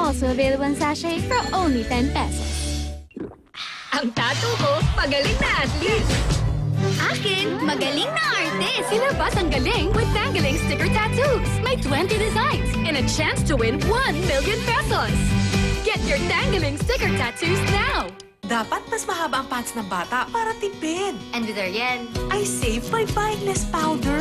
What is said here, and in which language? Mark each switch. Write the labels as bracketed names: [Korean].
[English] Also available in sachet for only 10 pesos. [Filipino] Ang tattoo ko, pagaling na athlete. Akin, magaling na artist! Silabas ang galing with Tangling Sticker Tattoos. [English] May 20 designs and a chance to win 1 million pesos. Get your Tangling Sticker Tattoos now! [Filipino] Dapat mas mahaba ang pants ng bata para tipid. [English] And with Ariel, I save by buying less powder.